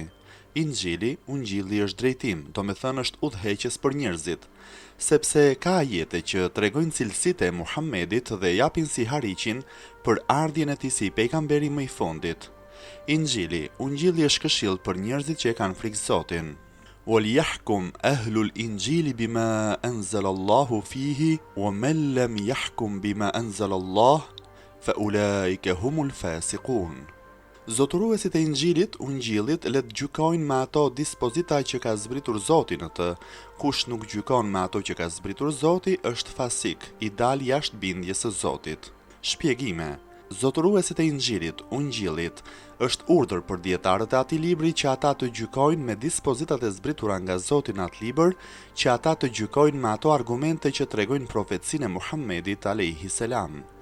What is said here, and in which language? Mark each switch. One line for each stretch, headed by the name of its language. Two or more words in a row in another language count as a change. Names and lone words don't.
Albanian: Injili, Ungjilli është drejtim, do me thënë është udhëheqës për njerëzit, sepse ka ajete që tregojnë cilësitë e Muhammedit dhe japin si hariqin për ardhjen e tij si pejgamberi më i fundit. Injili, Ungjilli është këshill për njerëzit që e kanë frikë Zotin.
Arabic: وَلْيَحْكُمْ أَهْلُ الْإِنْجِيلِ بِمَا أَنْزَلَ اللَّهُ فِيهِ وَمَنْ لَمْ يَحْكُمْ بِمَا أَنْزَلَ اللَّهُ فَأُولَٰئِكَ هُمُ الْفَاسِقُونَ.
Albanian: Zotëruesit e Injilit, Ungjillit, le të gjykojnë me ato dispozita që ka zbritur Zoti në të. Kush nuk gjykon me ato që ka zbritur Zoti është fasik, i dal jashtë bindjes së Zotit. Shpjegime. Zotëruesit e Injilit, Ungjillit, është urdhër për dietarët e atij libri që ata të gjykojnë me dispozitat e zbritura nga Zoti në atë libër, që ata të gjykojnë me ato argumente që tregojnë profecinë e Muhammedit
Arabic: عليه السلام.